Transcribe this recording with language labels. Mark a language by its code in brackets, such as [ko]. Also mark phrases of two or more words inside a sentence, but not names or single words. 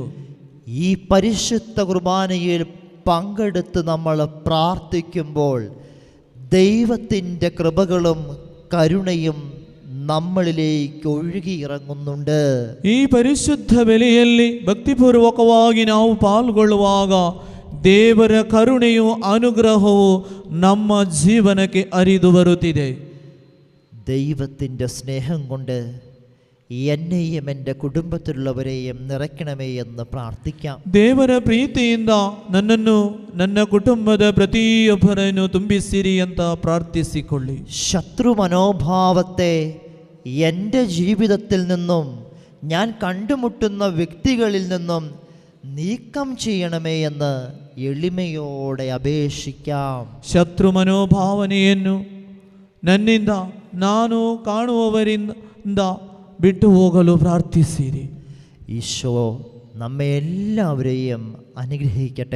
[ml] ഈ പരിശുദ്ധ കുർബാനയിൽ പങ്കെടുത്ത് നമ്മൾ പ്രാർത്ഥിക്കുമ്പോൾ ദൈവത്തിൻ്റെ കൃപകളും കരുണയും നമ്മളിലേക്ക് ഒഴുകിയിറങ്ങുന്നുണ്ട്. [kn] ಈ ಪರಿಶುದ್ಧ ಬಲಿಯಲ್ಲಿ ಭಕ್ತಿಪೂರ್ವಕವಾಗಿ ನಾವು ಪಾಲ್ಗೊಳ್ಳುವಾಗ ದೇವರ ಕರುಣೆಯು, ಅನುಗ್ರಹವು ನಮ್ಮ ಜೀವನಕ್ಕೆ ಹರಿದು ಬರುತ್ತಿದೆ. [ml] ദൈവത്തിൻ്റെ സ്നേഹം കൊണ്ട് എന്നെയും എൻ്റെ കുടുംബത്തിലുള്ളവരെയും നിറയ്ക്കണമേ എന്ന് പ്രാർത്ഥിക്കാം. [kn] ದೇವರ ಪ್ರೀತಿಯಿಂದ ನನ್ನನ್ನು, ನನ್ನ ಕುಟುಂಬದ ಪ್ರತಿಯೊಬ್ಬರನ್ನು ತುಂಬಿಸಿರಿ ಅಂತ ಪ್ರಾರ್ಥಿಸಿಕೊಳ್ಳಿ. [ml] ശത്രു മനോഭാവത്തെ എൻ്റെ ജീവിതത്തിൽ നിന്നും ഞാൻ കണ്ടുമുട്ടുന്ന വ്യക്തികളിൽ നിന്നും നീക്കം ചെയ്യണമേ എന്ന് എളിമയോടെ അപേക്ഷിക്കാം. [kn] ಶತ್ರು ಮನೋಭಾವನೆಯನ್ನು ನನ್ನಿಂದ, ನಾನು ಕಾಣುವವರಿಂದ ಬಿಟ್ಟು ಹೋಗಲು ಪ್ರಾರ್ಥಿಸಿರಿ. [ml] ഈശോ നമ്മെ എല്ലാവരെയും അനുഗ്രഹിക്കട്ടെ.